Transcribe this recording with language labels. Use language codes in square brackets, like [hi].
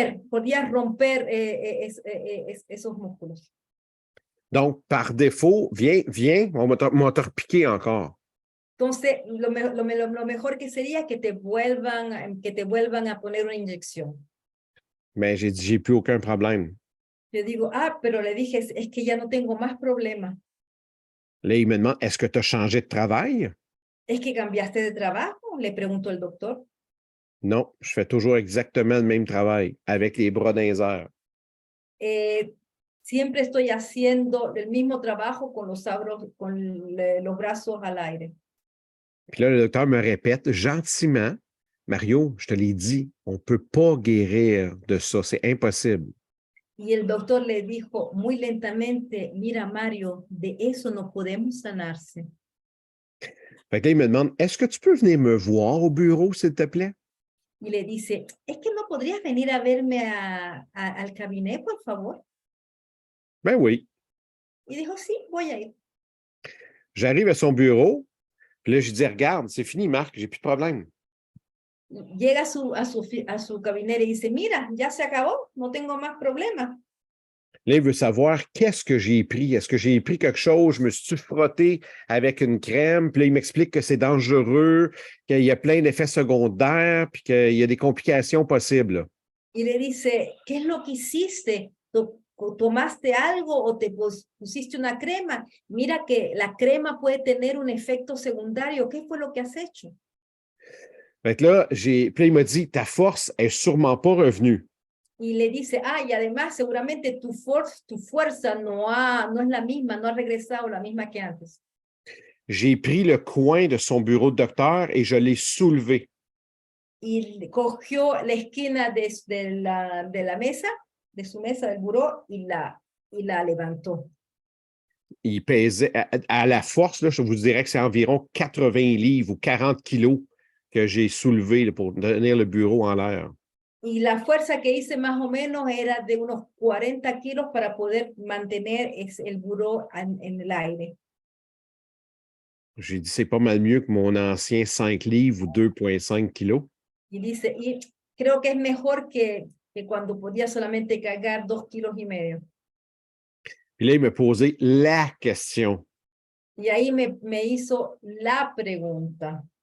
[es] podrías romper esos músculos. [fr] Donc, par défaut, viens, on va te repiquer encore. [es] Entonces, lo mejor que sería que te vuelvan a poner una inyección. [fr] Mais j'ai dit, j'ai plus aucun problème. [es] Yo digo, pero le dije, es que ya no tengo más problemas. [fr] Là, il me demande, est-ce que tu as changé de travail? [es] ¿Es que cambiaste de trabajo? Le preguntó el doctor. [fr] Non, je fais toujours exactement le même travail, avec les bras dans les airs. [es] Siempre estoy haciendo el mismo trabajo con los brazos al aire. [fr] Puis là, le docteur me répète gentiment, Mario, je te l'ai dit, on ne peut pas guérir de ça, c'est impossible. [es] Y el doctor le dijo muy lentamente, mira Mario, de eso no podemos sanarse. [fr] Fait que là, il me demande, est-ce que tu peux venir me voir au bureau, s'il te plaît? [es] Y le dice, ¿es que no podrías venir a verme al cabinet, por favor? [fr] Ben oui. [es] Y dijo, sí, voy a ir. [fr] J'arrive à son bureau, puis là, je dis, regarde, c'est fini, Marc, j'ai plus de problème. [es] Llega a su cabinet y dice, mira, ya se acabó, no tengo más problemas. [fr] Là, il veut savoir qu'est-ce que j'ai pris. Est-ce que j'ai pris quelque chose? Je me suis frotté avec une crème, puis là, il m'explique que c'est dangereux, qu'il y a plein d'effets secondaires, puis qu'il y a des complications possibles. [es] Y le dice, ¿qué es lo que hiciste? ¿Tomaste algo o te pusiste una crema? Mira que la crema puede tener un efecto secundario. ¿Qué fue lo que has hecho? [fr] Fait que là, puis là, il m'a dit, ta force est sûrement pas revenue. [es] Y le dice, y además seguramente tu fuerza no es la misma, no ha regresado la misma que antes. [fr] J'ai pris le coin de son bureau de docteur et je l'ai soulevé. [es] Y cogió la esquina de la mesa, de su mesa del buró, y la levantó. [fr] Il pesait, à la force, là, je vous dirais que c'est environ 80 livres ou 40 kilos que j'ai soulevé là, pour tenir le bureau en l'air. [es] Y la fuerza que hice más o menos era de unos 40 kilos para poder mantener el buró en el aire. [fr] J'ai dit, c'est pas mal mieux que mon ancien 5 livres ou 2,5 kilos. [es] Y dice, y creo que es mejor que cuando podía solamente cargar 2,5 kilos. [fr] Puis là, il me posait la question. [es] Y ahí me hizo la pregunta.